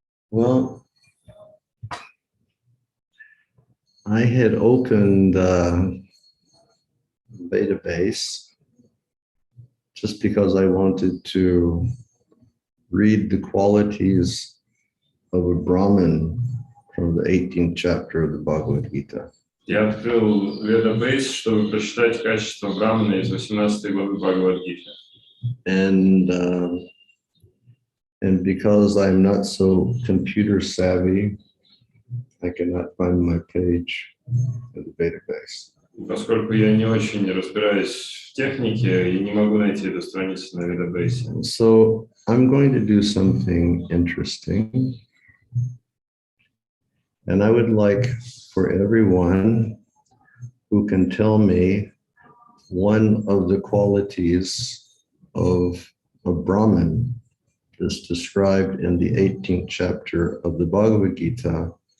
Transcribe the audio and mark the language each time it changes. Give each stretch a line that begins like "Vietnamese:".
English: Well, I had opened the database just because I wanted to read the qualities of a Brahman from the 18th chapter of the Bhagavad Gita.
Russian: Я открыл database, чтобы прочитать качество Брахмана из 18 главы Бхагавад-гиты.
English: And because I'm not so computer savvy, I cannot find my page in the database.
Russian: Поскольку я не очень разбираюсь в технике и не могу найти эту страницу на database.
English: So I'm going to do something interesting. And I would like for everyone who can tell me one of the qualities of a Brahman that's described in the 18th chapter of the Bhagavad Gita